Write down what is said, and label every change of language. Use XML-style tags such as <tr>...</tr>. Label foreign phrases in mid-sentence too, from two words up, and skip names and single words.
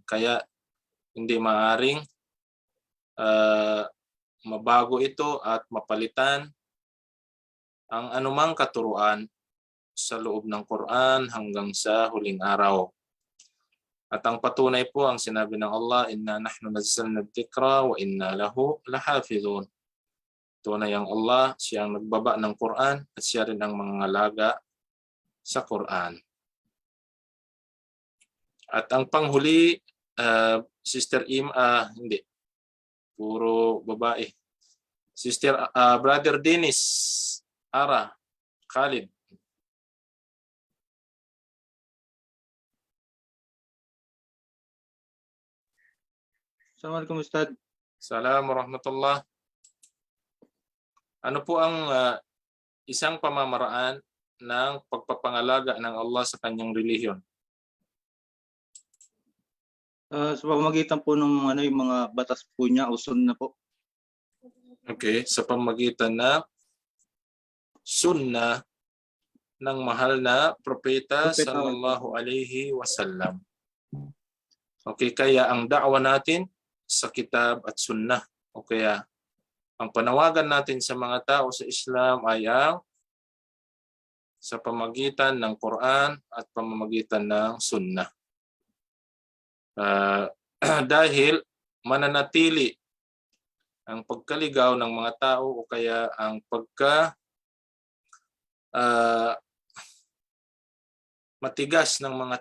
<tl>Kaya hindi maaring mabago ito at mapalitan ang anumang katuruan sa loob ng Quran hanggang sa huling araw. At ang patunay po ang sinabi ng Allah,</tl> <ar>إنا نحن نزلنا الذكر وإنا له لحافظون.</ar> <tl>Tunay ang Allah, siya ang nagbaba ng Quran at siya rin ang mangangalaga sa Quran. At ang panghuli, Sister hindi. Puro babae. Brother Dennis Ara Khalid.</tl> <ar>السلام عليكم أستاذ. السلام عليكم ورحمة الله.</ar> <tl>Ano po ang isang pamamaraan ng pagpapangalaga ng Allah sa kanyang relihiyon? Sa pamamagitan po ng yung mga batas po niya o sunna po. Okay, sa pamamagitan na sunnah ng mahal na propeta Propeta.</tl> <ar>صلى الله عليه وسلم.</ar> <tl>Okay, kaya ang da'wa natin sa kitab at sunnah, o kaya ang panawagan natin sa mga tao sa Islam ay ang sa pamamagitan ng Quran at pamamagitan ng sunnah. Dahil mananatili ang pagkaligaw ng mga tao o kaya ang matigas ng mga</tl>